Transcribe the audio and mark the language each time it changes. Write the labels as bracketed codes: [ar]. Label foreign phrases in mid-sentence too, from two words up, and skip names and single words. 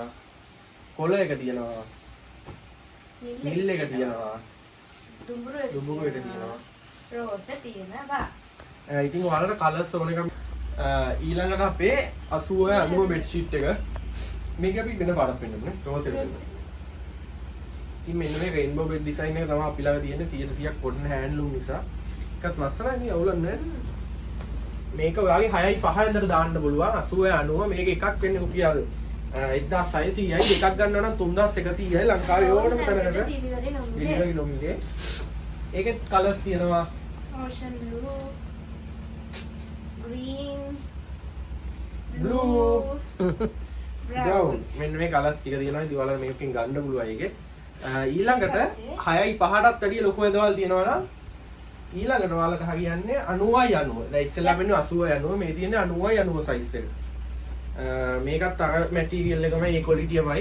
[si] කොළ එක තියෙනවා. නිල් එක තියෙනවා. දුඹුරු එක තියෙනවා. රෝස තියෙනවා. ඉතින් ඔයාලට කලර්ස් ඕන එක ඊළඟට අපේ 80 90 bedsheet එක මේක අපි වෙන පාරක් පෙන්නන්නේ රෝස් එක පෙන්නන්න. ඉතින් මෙන්න මේ [en] rainbow bed design [si] එක තමයි අපි ළඟ තියෙන්නේ 100%ක් [en] cotton handloom [si] නිසා. එකත් ලස්සනයි නේ අවුලක් නැහැ. මේක ඔයාගේ 6යි 5 ඇඳට දාන්න පුළුවන් 80 90 මේක එකක් වෙන්නේ රුපියල් 1600යි, දෙකක් ගන්නවා නම් 3100යි ලංකාවේ ඕනම තැනකට delivery නොමිලේ. ඒකෙත් කලර්ස් තියෙනවා [en] ocean blue, green, blue, brown. [si] මෙන්න මේ කලර්ස් ටික තියෙනවා. ඉතින් ඔයාලා මේකෙන් ගන්න පුළුවන් ඒකේ. ඊළඟට 6යි 5ටත් වැඩිය ලොකු ඇඳවල් තියෙනවා නම් ඊළඟට ඔයාලට හරියන්නේ 90යි 90. දැන් ඉස්සෙල්ලා වෙන්නේ 80යි 90. මේ තියෙන්නේ 90යි 90 size එක. මේකත් අර මැටීරියල් එකම ඒ ක්වොලිටියමයි.